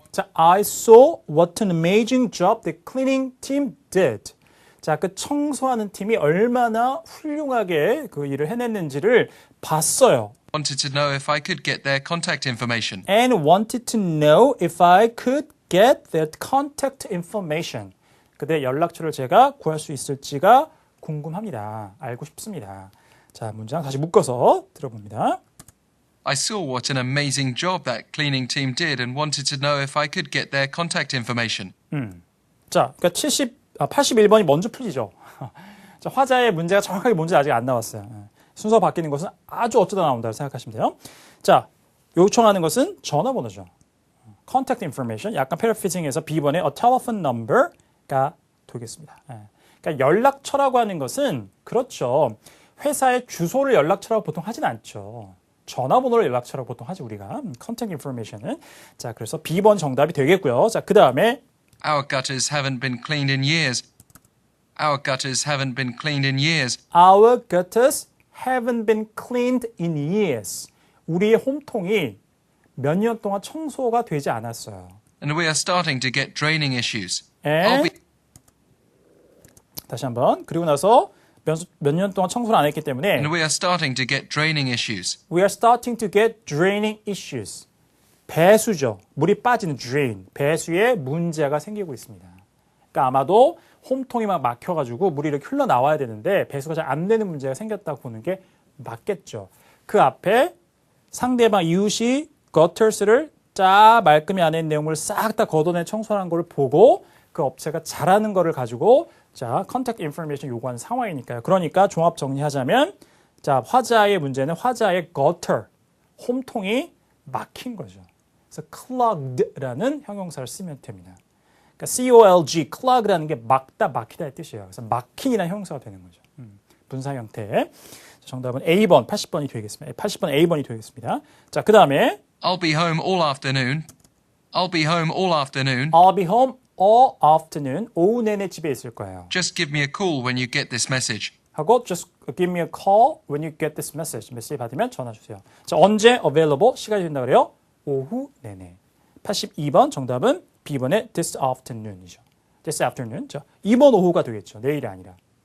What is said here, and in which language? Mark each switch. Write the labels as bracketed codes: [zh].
[en] 자, I saw what an amazing job the cleaning team did. [ko] 자, 그 청소하는 팀이 얼마나 훌륭하게 그 일을 해냈는지를 봤어요. [en] wanted to know if I could get their contact information. And wanted to know if I could get their contact information. [ko] 그들의 연락처를 제가 구할 수 있을지가 궁금합니다. 알고 싶습니다. 자, 문장 다시 묶어서 들어봅니다. [en] I saw what an amazing job that cleaning team did and wanted to know if I could get their contact information. [ko] 자, 그러니까 81번이 먼저 풀리죠. 자, 화자의 문제가 정확하게 뭔지 아직 안 나왔어요. 순서 바뀌는 것은 아주 어쩌다 나온다고 생각하시면 돼요. 자, 요청하는 것은 전화번호죠. contact information, 약간 패러프레이징해서 B번에 [en] a telephone number [ko] 가 되겠습니다. 그러니까 연락처라고 하는 것은 그렇죠. 회사의 주소를 연락처라고 보통 하진 않죠. 전화번호를 연락처라고 보통 하지 우리가. [en] contact information은. [ko] 자, 그래서 B번 정답이 되겠고요. 자, 그 다음에 [en] Our gutters haven't been cleaned in years. Our gutters haven't been cleaned in years. Our gutters haven't been cleaned in years. [ko] 우리의 홈통이 몇 년 동안 청소가 되지 않았어요. [en] And we are starting to get draining issues. [ko] And 다시 한번. 그리고 나서 몇 년 동안 청소를 안 했기 때문에 [en] And we are starting to get draining issues. We are starting to get draining issues. [ko] 배수죠. 물이 빠지는 drain. 배수에 문제가 생기고 있습니다. 그러니까 아마도 홈통이 막 막혀가지고 물이 이렇게 흘러나와야 되는데 배수가 잘 안 되는 문제가 생겼다고 보는 게 맞겠죠. 그 앞에 상대방 이웃이 gutters를 짜 말끔히 안 한 내용을 싹 다 걷어내 청소하는 걸 보고 그 업체가 잘하는 거를 가지고 자, contact information 요구하는 상황이니까요. 그러니까 종합 정리하자면 자, 화자의 문제는 화자의 gutter, 홈통이 막힌 거죠. 그래서 clogged라는 형용사를 쓰면 됩니다. 그러니까 COLG, clog라는 게 막다, 막히다의 뜻이에요. 그래서 막힌이라는 형용사가 되는 거죠. 분사 형태. 정답은 A번, 80번이 되겠습니다. 80번 A번이 되겠습니다. 자, 그 다음에 [en] I'll be home all afternoon. I'll be home all afternoon. I'll be home all afternoon. [ko] 오후 내내 집에 있을 거예요. [en] Just give me a call when you get this message. 하고 just give me a call when you get this message. [ko] 메시지 받으면 전화 주세요. 자, 언제 available? 시간이 된다 그래요? 오후 내내. 82번 정답은 B번의 this afternoon이죠. this afternoon. 자, 2번 오후가 되겠죠. 내일이 아니라.